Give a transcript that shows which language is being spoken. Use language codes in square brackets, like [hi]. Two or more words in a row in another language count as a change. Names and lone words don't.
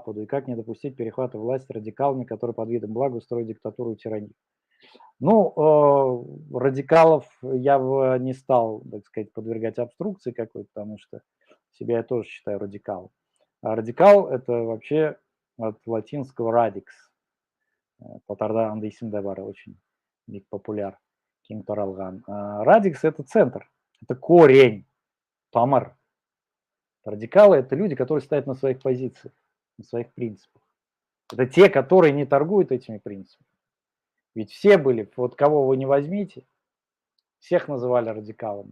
[ru] И как не допустить перехвата власти радикалами, которые под видом блага устроят диктатуру и тиранию? Ну, радикалов я бы не стал, так сказать, подвергать обструкции какой-то, потому что себя я тоже считаю радикалом. А радикал – это вообще от латинского radix. [tt] Татарда андай исемде бар, очень бик популяр, кең таралган. [ru] Радикс – это центр, это корень, тамыр. Радикалы – это люди, которые стоят на своих позициях, на своих принципах. Это те, которые не торгуют этими принципами. Ведь все были, вот кого вы не возьмите, всех называли радикалами.